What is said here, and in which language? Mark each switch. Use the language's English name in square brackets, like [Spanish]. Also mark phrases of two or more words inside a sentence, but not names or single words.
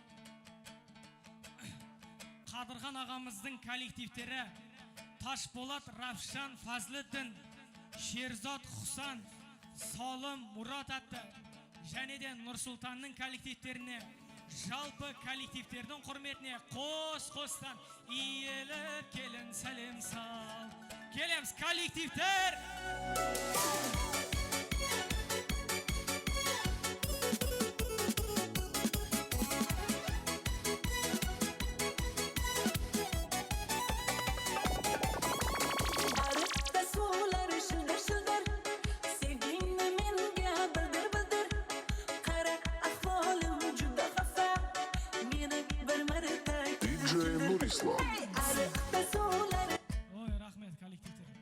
[Kazakh] Қадырхан ағамыздың коллективтері Ташболат, Равшан, Фазлыддин, Шерзат, Хусан, Салым, Мурат атты. Және де Нұрсұлтанның коллективтеріне, жалпы коллективтердің құрметіне қос-қостан иеліп келін сәлем сал. Келеміз коллективтер! [Uzbek] Arıqta sular şıldır-şıldır, sevdiğini menga bildir-bildir. Qara ahvolim juda xafa, meni bir marta DJ Nurislav. Arıqta sular. [Kazakh] Ой, рахмет коллективтер.